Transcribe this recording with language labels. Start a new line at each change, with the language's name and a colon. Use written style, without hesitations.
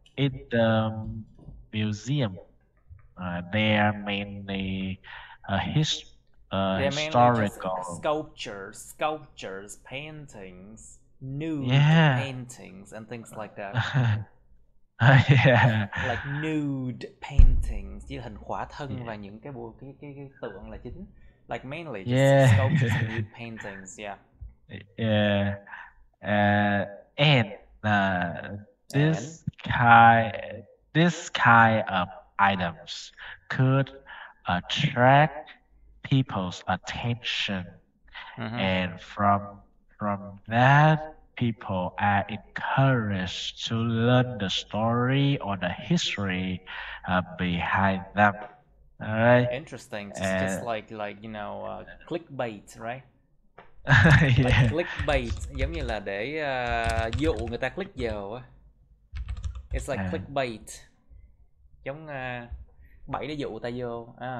English: In the museum, they are mainly They're historical. Mainly sculptures, paintings, nude paintings, and things like that. Yeah. Like nude paintings,
Vietnamese: với hình khỏa thân và những cái tượng là chính.
English: Like mainly just sculptures and nude paintings, yeah. Yeah. And this kind this kind of items could attract people's attention, and from that, people are encouraged to learn the story or the history behind them. All right. Interesting. It's just like clickbait, right? Like Yeah.
Vietnamese: clickbait, giống như là để dụ người ta click vào á.
English: It's like clickbait,
Vietnamese: giống bẫy để dụ người ta vô.